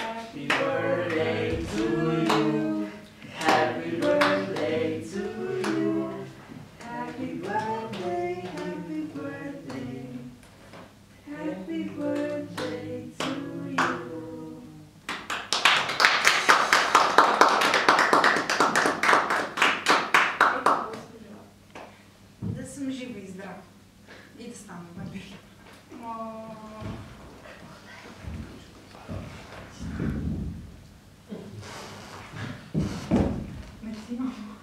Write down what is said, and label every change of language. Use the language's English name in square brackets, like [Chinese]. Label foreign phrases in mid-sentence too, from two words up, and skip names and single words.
[English] Happy birthday to you. Happy birthday to you. Happy birthday, happy birthday. Happy birthday to you. [Bulgarian] Да съм жива и здрава. И да стана бабе. Мерси, мамо.